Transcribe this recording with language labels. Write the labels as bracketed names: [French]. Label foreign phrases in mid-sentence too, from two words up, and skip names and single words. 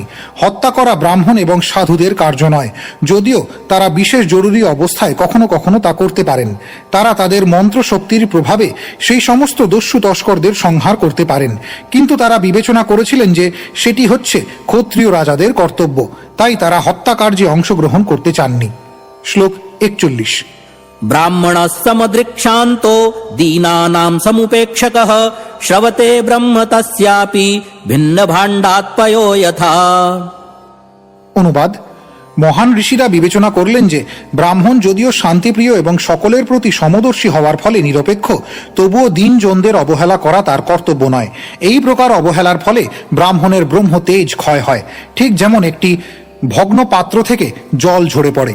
[Bangla] হত্যা করা ব্রাহ্মণ এবং সাধুদের কার্য নয়, যদিও তারা বিশেষ জরুরি অবস্থায় কখনো কখনো তা করতে পারেন। তারা তাদের মন্ত্রশক্তির প্রভাবে সেই সমস্ত দস্যু তস্করদের সংহার করতে পারেন, কিন্তু তারা বিবেচনা করেছিলেন যে সেটি হচ্ছে ক্ষত্রিয় রাজাদের কর্তব্য। তাই তারা হত্যাকার্যে অংশগ্রহণ করতে চাননি। শ্লোক 41। [Sanskrit] ब्राह्मणः समदृक्षान्तो दीनानां समुपेक्षकः श्रवते ब्रह्म तस्यापि भिन्नभाण्डात्पयो यथा। [Bangla] অনুবাদ: মহান ঋষিরা বিবেচনা করলেন যে ব্রাহ্মণ যদিও শান্তিপ্রিয় এবং সকলের প্রতি সমদর্শী হওয়ার ফলে নিরপেক্ষ, তবুও দীনজনদের অবহেলা করা তার কর্তব্য নয়। এই প্রকার অবহেলার ফলে ব্রাহ্মণের ব্রহ্ম তেজ ক্ষয় হয়, ঠিক যেমন একটি ভগ্ন পাত্র থেকে জল ঝরে পড়ে।